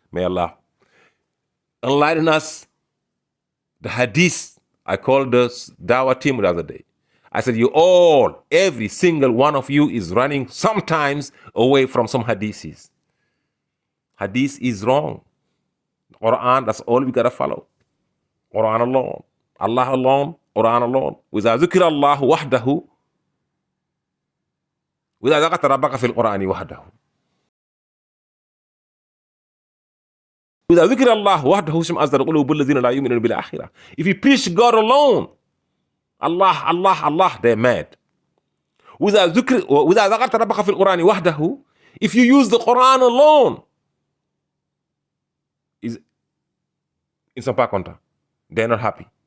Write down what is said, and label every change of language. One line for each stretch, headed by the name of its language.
English: May Allah enlighten us. The hadith, I called the Dawah team the other day. I said, every single one of you is running sometimes away from some hadiths. Hadith is wrong. Quran, that's all we gotta follow. Quran alone. Allah alone. Quran alone.
Arabic: وإذا ذكر الله وحده وإذا ذكرت ربك في القرآن وحده. وإذا ذكر الله وحده اشمئزت قلوب الذين لا يؤمنون بالآخرة.
English: If you preach God alone, Allah, they're mad.
Arabic: وإذا ذكرت ربك في القرآن وحده,
English: if you use the Quran alone,
French: ils sont pas contents.
English: They're not happy.